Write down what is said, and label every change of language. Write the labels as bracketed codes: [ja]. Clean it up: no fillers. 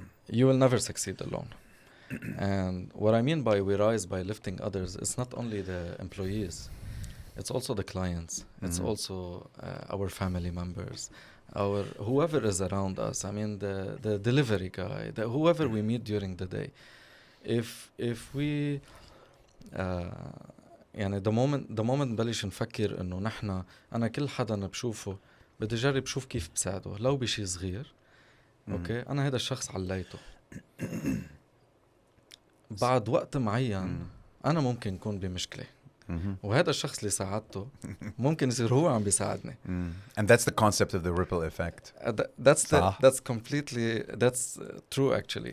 [en] You will never succeed alone. And what I mean by we rise by lifting others, it's not only the employees. it's also the clients. It's also our family members, our whoever is around us. I mean, the delivery guy, whoever we meet during the day. If we [ar] يعني [en] the moment [ar] نبلش نفكر إنه نحنا أنا كل حدا بشوفه بدي أجرب شوف كيف بساعده لو بشي صغير. أوكي أنا هذا الشخص عليته. بعد وقت معين أنا ممكن يكون بمشكلة. وهذا الشخص اللي ساعدته ممكن يصير هو عم بيساعدني. [en] And that's the concept of the ripple effect. That's completely true actually.